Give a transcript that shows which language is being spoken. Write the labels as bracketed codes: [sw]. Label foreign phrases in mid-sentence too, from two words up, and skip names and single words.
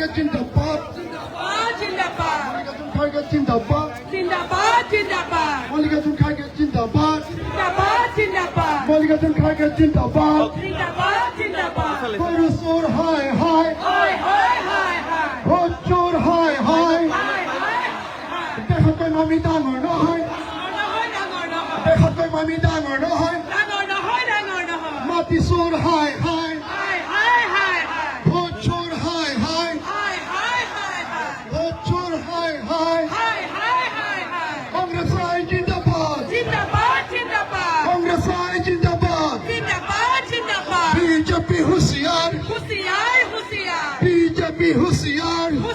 [as] জিন্দাবাদ মল্লিকার্জুন খাড়গে জিন্দাবাদ মল্লিকার্জুন খাড়গে জিন্দাবাদ মল্লিকার্জুন খাড়গে জিন্দাবাদ গরু চোর হায় হায় ভোট চোর হায় হায় দেশতকৈ মামি ডাঙৰ নহয় দেশতকৈ মামি ডাঙৰ নহয় মাটি চোৰ হায় হায় ভোট চোৰ হায় হায় ভোট চোৰ হায় হায় কংগ্ৰেছ আই জিন্দাবাদ কংগ্ৰেছ আই জিন্দাবাদ বিজেপি হুঁশিয়ার বিজেপি হুঁশিয়ার